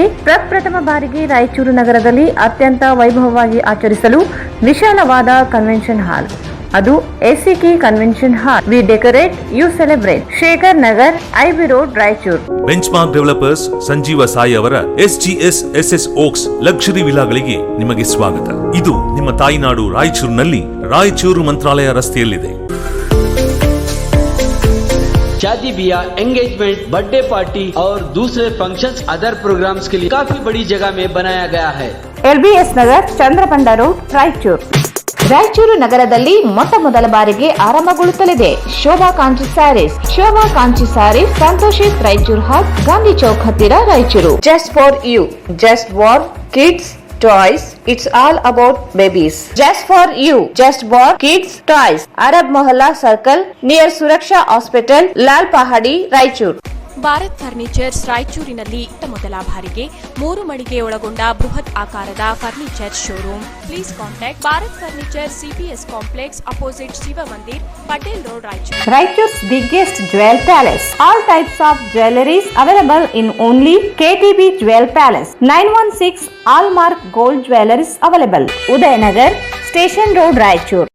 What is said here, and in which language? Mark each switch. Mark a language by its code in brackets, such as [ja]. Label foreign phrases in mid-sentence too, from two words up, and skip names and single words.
[kn] ಪ್ರಪ್ರಥಮ ಬಾರಿಗೆ ರಾಯಚೂರು ನಗರದಲ್ಲಿ ಅತ್ಯಂತ ವೈಭವವಾಗಿ ಆಚರಿಸಲು ವಿಶಾಲವಾದ [en] convention hall, [kn] ಅದು SCK ಕನ್ವೆನ್ಷನ್ ಹಾಲ್. [en] We decorate, you celebrate. ಶೇಖರ್ ನಗರ್, IB ರೋಡ್ ರಾಯಚೂರು. [kn] ಬೆಂಚ್ಮಾರ್ಕ್ ಡೆವಲಪರ್ಸ್ ಸಂಜೀವ ಸಾಯಿ ಅವರ SGS SS ಓಕ್ಸ್ ಲಕ್ಸುರಿ ವಿಲಾಗಳಿಗೆ ನಿಮಗೆ ಸ್ವಾಗತ. ಇದು ನಿಮ್ಮ ತಾಯಿನಾಡು ರಾಯಚೂರಿನಲ್ಲಿ ರಾಯಚೂರು ಮಂತ್ರಾಲಯ ರಸ್ತೆಯಲ್ಲಿದೆ. [hi] शादी ब्याह, एंगेजमेंट, [en] birthday party [hi] और दूसरे फंक्शंस [en] other programs [hi] के लिए काफी बड़ी जगह में बनाया गया है. [kn] LBS ನಗರ್, ಚಂದ್ರಪಂಡ ರೋಡ್ ರಾಯಚೂರು. ರಾಯಚೂರು ನಗರದಲ್ಲಿ ಮೊಟ್ಟ ಮೊದಲ ಬಾರಿಗೆ ಆರಂಭಗೊಳ್ಳುತ್ತಲಿದೆ ಶೋಭಾ ಕಾಂಚಿ ಸ್ಯಾರೀಸ್. ಶೋಭಾ ಕಾಂಚಿ ಸ್ಯಾರೀಸ್ ಸಂತೋಷಿತ್ ರಾಯಚೂರು ಹಾಟ್, ಗಾಂಧಿ ಚೌಕ್ ಹತ್ತಿರ ರಾಯಚೂರು. [en] just for you, just for kids toys, it's all about babies. Just for you, just for kids toys. Arab Mohalla Circle near Suraksha Hospital, Lal Pahadi, Raichur. [kn] ಭಾರತ್ ಫರ್ನಿಚರ್ಸ್ ರಾಯಚೂರಿನಲ್ಲಿ ಮೊದಲ ಬಾರಿಗೆ 3 ಮಳಿಗೆ ಒಳಗೊಂಡ ಬೃಹತ್ ಆಕಾರದ [en] furniture showroom. please contact ಭಾರತ್ ಫರ್ನಿಚರ್ CPS ಕಾಂಪ್ಲೆಕ್ಸ್ ಅಪೋಸಿಟ್ ಶಿವ ಮಂದಿರ್, ಪಟೇಲ್ ರೋಡ್ ರಾಯಚೂರು. Raichur's biggest jewel palace. All types of jewelries available in only KTB Jewel Palace. 916 Allmark Gold Jewelries available. [kn] ಉದಯನಗರ್, ಸ್ಟೇಷನ್ ರೋಡ್ ರಾಯಚೂರು.